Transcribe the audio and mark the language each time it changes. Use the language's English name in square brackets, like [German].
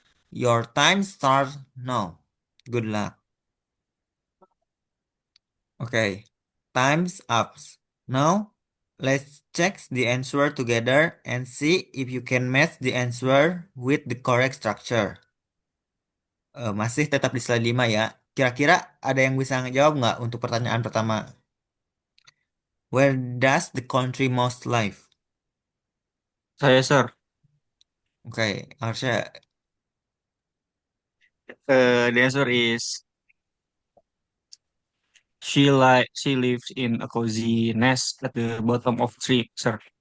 [English] Your time starts now. Good luck. Okay, time's up. Now, let's check the answer together and see if you can match the answer with the correct structure. [Indonesian] Masih tetap di slide 5 ya. Kira-kira ada yang bisa ngejawab nggak untuk pertanyaan pertama? [English] Where does the country mouse live? [Indonesian] Saya, Sir. Oke, Arsya. [English] The answer is she lives in a cozy nest at the bottom of tree, Sir.